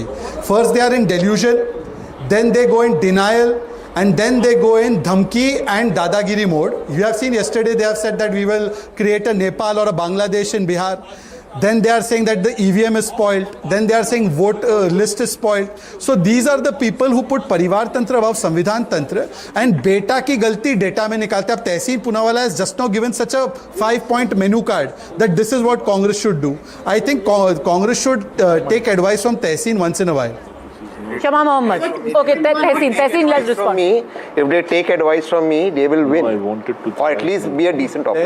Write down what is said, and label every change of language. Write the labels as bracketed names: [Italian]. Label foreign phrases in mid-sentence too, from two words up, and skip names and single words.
[English] First, they are in delusion, then they go in denial, and then they go in dhamki and dadagiri mode. You have seen yesterday they have said that we will create a Nepal or a Bangladesh in Bihar. Then they are saying that the EVM is spoiled. Then they are saying vote list is spoiled. So these are the people who put Parivar Tantra above Samvidhan Tantra, and [Hindi] बेटा की गलती डेटा में निकालते. [English] Ab Tehseen Poonawala has just now given such a 5-point menu card that this is what Congress should do. I think Congress should take advice from Tehseen once in a while. Shama Mohammed. Okay, Tehseen, let's respond. From me, if they take advice from me, they will win. I wanted to, or at least be a decent opposition.